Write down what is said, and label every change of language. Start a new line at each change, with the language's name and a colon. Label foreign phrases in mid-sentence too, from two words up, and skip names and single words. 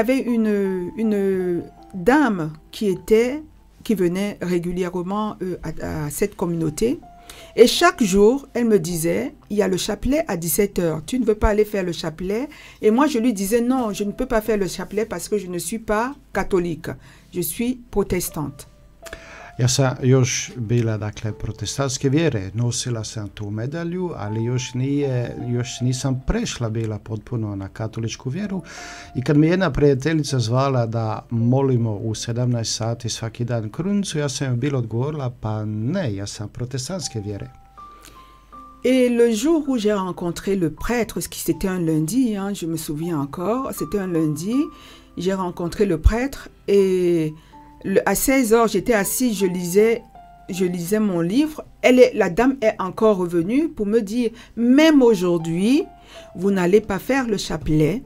French: Et il y avait dame qui venait régulièrement à cette communauté. Et chaque jour, elle me disait, il y a le chapelet à 17h, tu ne veux pas aller faire le chapelet? Et moi, je lui disais, non, je ne peux pas faire le chapelet parce que je ne suis pas catholique, je suis protestante.
Croatian: Ja sam još bila, dakle, protestantske vjere, nosila sam tu medalju, ali još nisam prešla bila potpuno na katoličku vjeru. I kad mi jedna prijateljica zvala da molimo u 17 sati svaki dan krunicu, ja sam joj bila odgovorila, pa ne, ja sam protestantske vjere.
French: Et le jour où j'ai rencontré le prêtre, c'était un lundi, hein, je me souviens encore, c'était un lundi, j'ai rencontré le prêtre et à 16h, j'étais assise, je lisais mon livre. La dame est encore revenue pour me dire, même aujourd'hui, vous n'allez pas faire le chapelet.